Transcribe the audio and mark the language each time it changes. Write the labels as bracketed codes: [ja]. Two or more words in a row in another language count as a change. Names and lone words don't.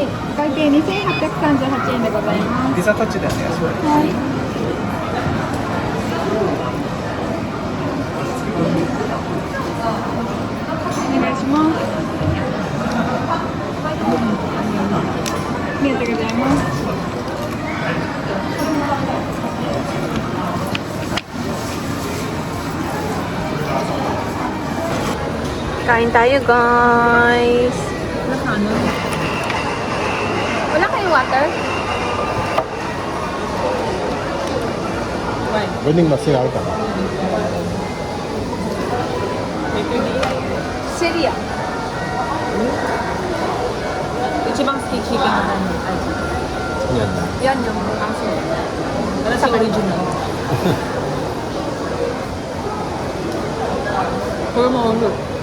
[ja] 会計2838円でございます。ピザタッチでお願いします。はい。お願いします。ありがとうございます。 [tl] Kain tayo, guys. Ano? Wala kayong water? [en] vending machine [ja] あるかな。セリア。一番好きチキンは何味？ヤンニョム。あ、そう。私オリジナル。これもおいしい。